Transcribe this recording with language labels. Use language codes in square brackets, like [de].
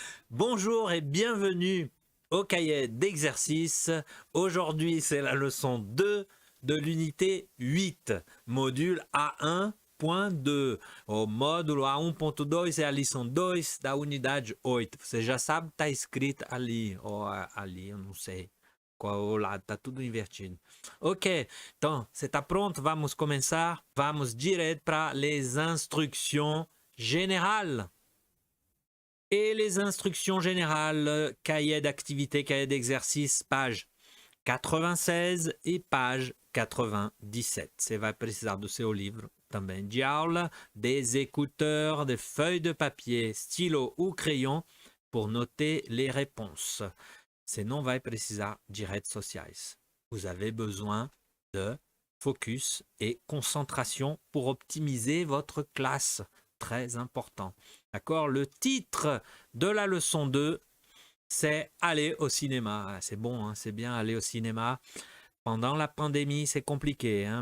[fr] Bonjour et bienvenue au cahier d'exercice. Aujourd'hui, c'est la leçon 2 de l'unité 8, module A1.2. [pt] O módulo A1.2 é a lição 2 da unidade 8. Você já sabe, tá escrito ali, ou ali, eu não sei qual lado, tá tudo invertido. Ok, então, você está pronto? Vamos começar. Vamos direto para [fr] les instructions générales. Et les instructions générales, cahier d'activité, cahier d'exercice, page 96 e page 97. [pt] Você vai precisar do seu livro também de aula, [fr] des écouteurs, des feuilles de papier, stylo ou crayon pour noter les réponses. [pt] Senão vai precisar de redes sociais. [fr] Vous avez besoin de focus et concentration pour optimiser votre classe. Très important. D'accord? Le titre de la leçon 2, c'est aller au cinéma. C'est bon, hein? C'est bien aller au cinéma. Pendant la pandémie, c'est compliqué, hein?